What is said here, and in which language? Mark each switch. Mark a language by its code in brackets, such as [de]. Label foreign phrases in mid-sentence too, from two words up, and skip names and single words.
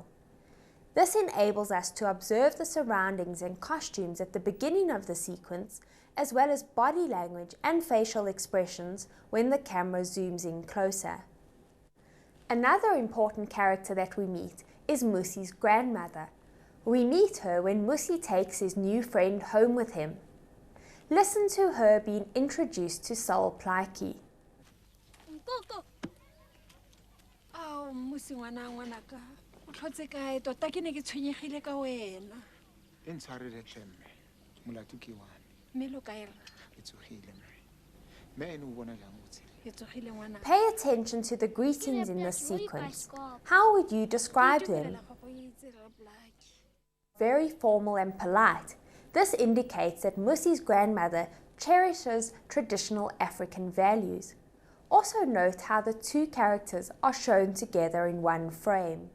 [en] This enables us to observe the surroundings and costumes at the beginning of the sequence, as well as body language and facial expressions when the camera zooms in closer. Another important character that we meet is Musi's grandmother. We meet her when Musi takes his new friend home with him. Listen to her being introduced to Sol Plaatje. [tn] Oh, Musi ngwanaka. O tlhotse kae tota ke ne ke tshwenyegile ka wena. E ntshwarele hle mme. Molato ke wane. Mme lo kae? Ke tsogile mme. Mme ene o bona jang o tshela? Ke tsogile ngwana. [en] Pay attention to the greetings in this sequence. How would you describe them? Very formal and polite. This indicates that Musi's grandmother cherishes traditional African values. Also note how the two characters are shown together in one frame.